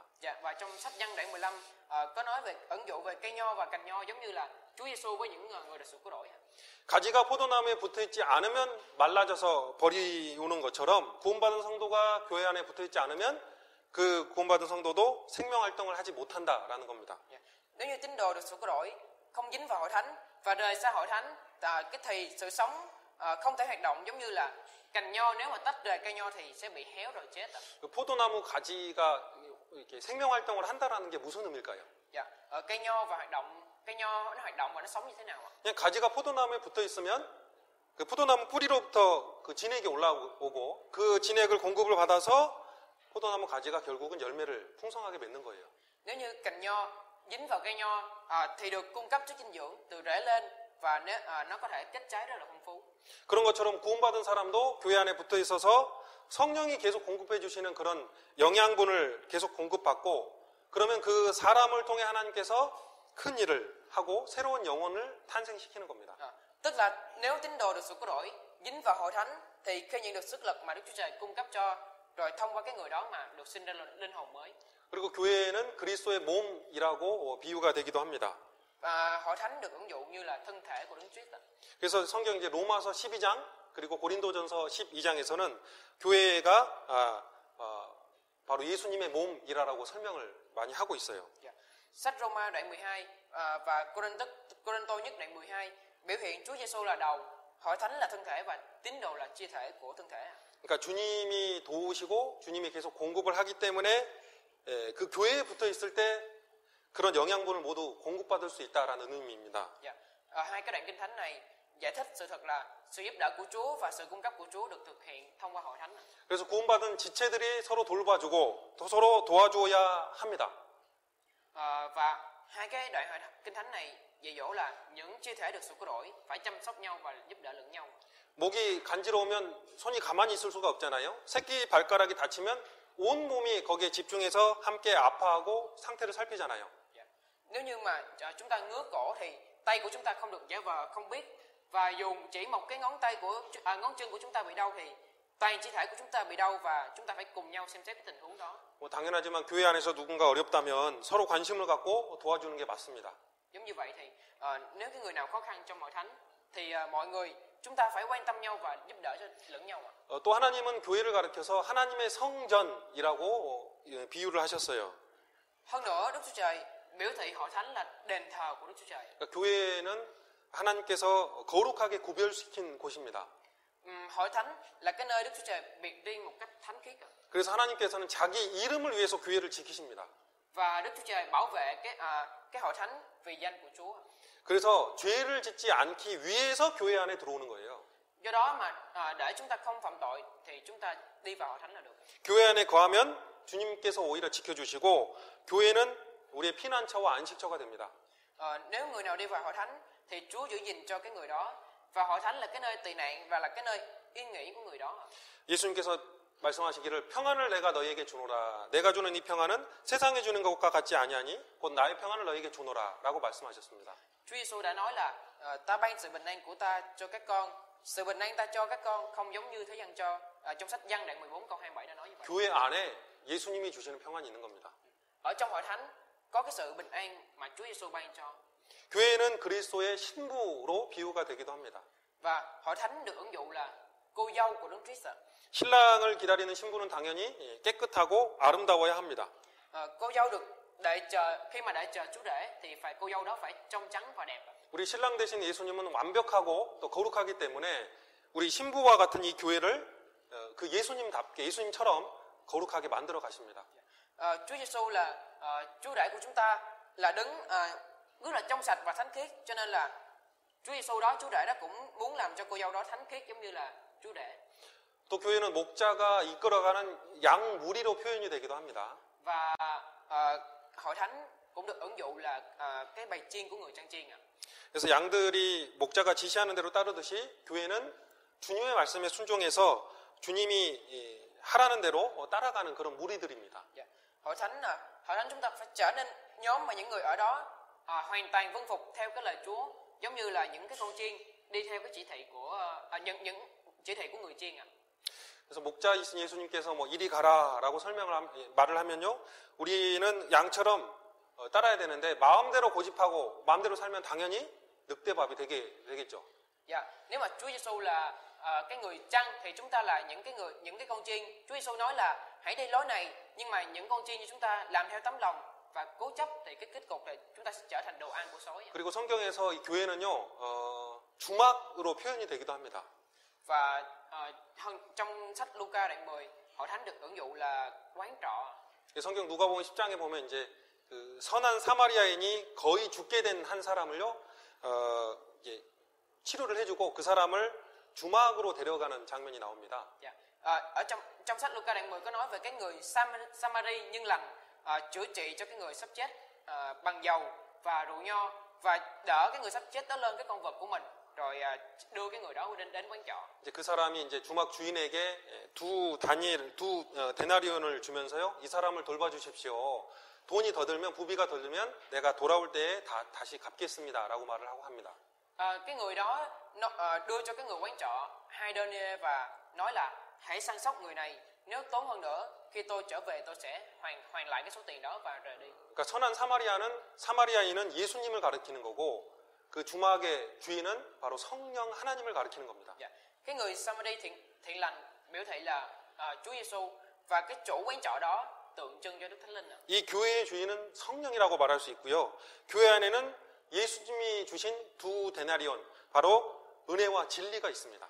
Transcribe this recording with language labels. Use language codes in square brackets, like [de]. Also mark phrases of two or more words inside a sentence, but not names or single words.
[vi] Dạ, và trong sách Giăng đoạn 15 có nói về ẩn dụ về cây nho và cành nho giống như là Chúa Giêsu với những người được sự cứu rỗi. [ko] 가지가 포도나무에 붙어있지 않으면 말라져서 버리우는 것처럼 구원받은 성도가 교회 안에 붙어있지 않으면 그 구원받은 성도도 생명활동을 하지 못한다라는 겁니다. [vi] Dạ. Nếu như tín đồ được sự cứu rỗi không dính vào hội thánh và rời xa hội thánh thì sự sống không thể hoạt động giống như là cành nho nếu mà tách rời cây nho thì sẽ bị héo rồi chết. [ko] 그 포도나무 가지가 이렇게 생명활동을 한다라는 게 무슨 의미일까요? [vi] Dạ, cây nho và cây nho nó hoạt động và nó sống như thế nào ạ? [ko] 그냥 가지가 포도나무에 붙어 있으면 그 포도나무 뿌리로부터 그 진액이 올라오고 그 진액을 공급을 받아서 포도나무 가지가 결국은 열매를 풍성하게 맺는 거예요. [vi] Nếu như cành nho dính vào cây nho thì được cung cấp chất dinh dưỡng từ rễ lên và nó có thể kết trái rất là phong phú. [ko] 그런 것처럼 구원받은 사람도 교회 안에 붙어 있어서 성령이 계속 공급해 주시는 그런 영양분을 계속 공급받고 그러면 그 사람을 통해 하나님께서 큰 일을 하고 새로운 영혼을 탄생시키는 겁니다. [vi] Tức là nếu tín đồ được sự cứu rỗi dính vào hội thánh thì khi nhận được sức lực mà Đức Chúa Trời cung cấp cho, rồi thông qua cái người đó mà được sinh ra linh hồn mới. [ko] 그리고 교회는 그리스도의 몸이라고 비유가 되기도 합니다. [vi] Và hội thánh được ứng dụ như là thân thể của Đấng Christ. [ko] 그래서 성경 이제 로마서 12장 그리고 고린도전서 12장에서는 교회가 바로 예수님의 몸이라고 설명을 많이 하고 있어요. [vi] Sách Roma đoạn 12 và Cô-rinh-tô nhất đoạn 12 biểu hiện Chúa Giêsu là đầu, hội thánh là thân thể và tín đồ là chia thể của thân thể. [ko] 그러니까 주님이 도우시고 주님이 계속 공급을 하기 때문에 그 교회에 붙어 있을 때 그런 영양분을 모두 공급받을 수 있다라는 의미입니다. [vi] Hai cái đoạn kinh thánh này giải thích sự thật là sự giúp đỡ của Chúa và sự cung cấp của Chúa được thực hiện thông qua hội thánh. [ko] 그래서 구원받은 지체들이 서로 돌봐주고 또 서로 도와줘야 합니다. [vi] Và hai cái đoạn kinh thánh này dạy dỗ là những chia thể được sự cứu rỗi phải chăm sóc nhau và giúp đỡ lẫn nhau. [ko] 목이 간지러우면 손이 가만히 있을 수가 없잖아요. 새끼 발가락이 다치면 온 몸이 거기에 집중해서 함께 아파하고 상태를 살피잖아요. [vi] Nếu như mà chúng ta ngứa cổ thì tay của chúng ta không được giả vờ không biết, và dù chỉ một cái ngón chân của chúng ta bị đau thì toàn chi thể của chúng ta bị đau và chúng ta phải cùng nhau xem xét cái tình huống đó. [ko] 당연하지만 교회 안에서 누군가 어렵다면 서로 관심을 갖고 도와주는 게 맞습니다. [vi] Giống như vậy thì nếu cái người nào khó khăn trong hội thánh thì mọi người chúng ta phải quan tâm nhau và giúp đỡ cho lẫn nhau. [ko] 또 하나님은 교회를 가리켜서 하나님의 성전이라고 비유를 하셨어요. [vi] Hơn nữa Đức Chúa Trời biểu thị hội thánh là đền thờ của Đức Chúa Trời. [ko] 그러니까 교회는 하나님께서 거룩하게 구별시킨 곳입니다. [vi] Hội thánh là cái nơi Đức Chúa Trời biệt riêng một cách thánh khiết. [ko] 그래서 하나님께서는 자기 이름을 위해서 교회를 지키십니다. [vi] Và Đức Chúa Trời bảo vệ cái hội thánh vì danh của Chúa. [ko] 그래서 죄를 짓지 않기 위해서 교회 안에 들어오는 거예요. [vi] Do đó mà để chúng ta không phạm tội thì chúng ta đi vào hội thánh là được. [ko] 교회 안에 거하면 주님께서 오히려 지켜주시고 교회는 우리의 피난처와 안식처가 됩니다. [vi] Nếu người nào đi vào hội thánh thì Chúa giữ gìn cho cái người đó, và hội thánh là cái nơi tị nạn và là cái nơi yên nghỉ của người đó. [ko] 예수님께서 말씀하시기를 평안을 내가 너희에게 주노라. 내가 주는 이 평안은 세상에 주는 것과 같지 아니하니 곧 나의 평안을 너희에게 주노라라고 말씀하셨습니다. [vi] Chúa Giêsu đã nói là ta ban sự bình an của ta cho các con, sự bình an ta cho các con không giống như thế gian cho. Trong sách Giăng đoạn 14 câu 27 đã nói như vậy. [ko] 교회 안에 예수님이 주시는 평안이 있는 겁니다. [vi] Ở trong hội thánh có cái sự bình an mà Chúa Giêsu ban cho. [ko] 교회는 그리스도의 신부로 비유가 되기도 합니다. [vi] Và hội thánh được ứng dụ là cô dâu của Đấng Christ. [ko] 신랑을 기다리는 신부는 당연히 깨끗하고 아름다워야 합니다. [vi] Cô dâu được khi mà đợi chờ Chúa rể thì cô dâu đó phải trong trắng và đẹp. [ko] 우리 신랑 되신 예수님은 완벽하고 또 거룩하기 때문에 우리 신부와 같은 이 교회를 그 예수님답게 예수님처럼 거룩하게 만들어 가십니다. [vi] Chúa Giêsu là Chúa rể của chúng ta, là Đấng rất là trong sạch và thánh khiết, cho nên là Chúa Giêsu đó, Chúa rể đó cũng muốn làm cho cô dâu đó thánh khiết giống như là Chúa rể. [ko] 또 교회는 목자가 이끌어가는 양 무리로 표현이 되기도 합니다. [vi] Và hội thánh cũng được ứng dụ là cái bầy chiên của người chăn chiên. [ko] 그래서 양들이 목자가 지시하는 대로 따르듯이 교회는 주님의 말씀에 순종해서 주님이 하라는 대로 따라가는 그런 무리들입니다. [vi] Hội thánh chúng ta phải trở nên nhóm mà những người ở đó hoàn toàn vâng phục theo cái lời Chúa, giống như là những cái con chiên đi theo cái chỉ thị của những chỉ thị của người chiên. [ko] 그래서 목자이신 예수님께서 뭐 이리 가라라고 말을 하면요, 우리는 양처럼 따라야 되는데 마음대로 고집하고 마음대로 살면 당연히 늑대밥이 되겠죠. [vi] Nếu mà Chúa Giêsu là cái người chăn thì chúng ta là những cái con chiên. Chúa Giêsu nói là hãy đi lối này, nhưng mà những con chiên như chúng ta làm theo tấm lòng và cố chấp thì cái kết cục là chúng ta sẽ trở thành đồ ăn của sói. [ko] 그리고 성경에서 이 교회는요, 주막으로 표현이 되기도 합니다. [vi] Và trong sách Luca đoạn 10, hội thánh được ứng dụ là quán trọ. [ko] 성경 누가복음 10장에 보면 이제 그 선한 사마리아인이 거의 죽게 된 한 사람을요, 이제 치료를 해주고 그 사람을 주막으로 데려가는 장면이 나옵니다. [vi] Ở trong sách Luca đoạn 10 có nói về cái người Samari nhân lành chữa trị cho cái người sắp chết, bằng dầu và rượu nho và đỡ cái người sắp chết đó lên cái con vật của mình, rồi đưa cái người đó đến quán trọ. [ko] 이제 그 사람이 이제 주막 주인에게 두 데나리온을 주면서요. 이 사람을 돌봐주십시오. 돈이 더 들면 부비가 더 들면 내가 돌아올 때에 다시 갚겠습니다라고 말을 하고 합니다. [vi] Cái người đó đưa cho cái người quán trọ 2 denier và nói là hãy săn sóc người này, nếu tốn hơn nữa khi tôi trở về tôi sẽ hoàn lại cái số tiền đó và rời đi. [ko] 그러니까 선한 사마리아인은 예수님을 가리키는 거고 그 주막의 주인은 바로 성령 하나님을 가리키는 겁니다. [vi] Cái người Samari thiện lành biểu thị là Chúa Giêsu và cái chủ quán trọ đó tượng trưng cho Đức Thánh Linh. [ko] 이 교회의 주인은 성령이라고 말할 수 있고요. 교회 안에는 예수님이 주신 두 데나리온, 바로 은혜와 진리가 있습니다.